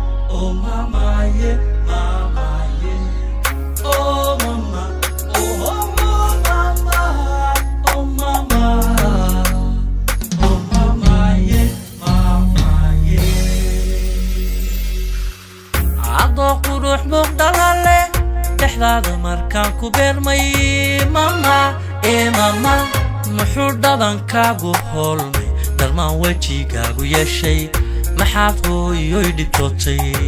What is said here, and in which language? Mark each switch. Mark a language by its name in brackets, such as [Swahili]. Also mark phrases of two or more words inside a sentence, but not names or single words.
[English] Oh, mama, yeah, mama, yeah. Oh, mama. Oh, oh, oh, mama. Oh, mama. Oh, mama, yeah, mama, yeah. [Somali] Adoo qurux muuqdala leh, dhexdaada markaan ku beermay, mama, eh, mama. Muxuu dhadankaagu hoolmay, dharmaan wejigaagu yeeshay, maxaad hooyoy dhibtootay?